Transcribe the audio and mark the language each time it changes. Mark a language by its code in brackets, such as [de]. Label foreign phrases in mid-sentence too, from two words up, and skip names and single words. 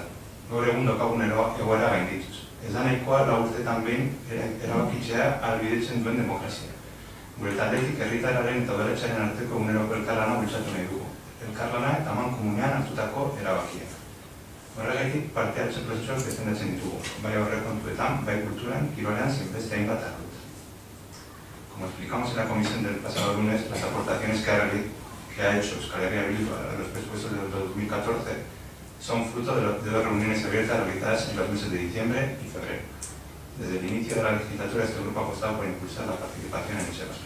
[eu] Gaur egun daukagun egoera gaindituz. Ez da nahikoa 4 urtetan behin erabakitzea ahalbidetzen duen demokrazia. Gure taldetik herritarraren eta udaletxearen arteko eguneroko elkarlana bultzatu nahi dugu. Elkarlana eta amankomunean hartutako erabakiak. Horregatik parte hartze prozesuak defendatzen ditugu, bai aurrekontuetan, bai kulturan, kirolean, zein beste hainbat arlotan. [es] Como explicamos en la comisión del pasado lunes, las aportaciones que ha hecho Euskal Herria Bildu a los presupuestos del 2014 son fruto de 2 reuniones abiertas realizadas en los meses de diciembre y febrero. Desde el inicio de la legislatura, este grupo ha apostado por impulsar la participación en Etxebarri.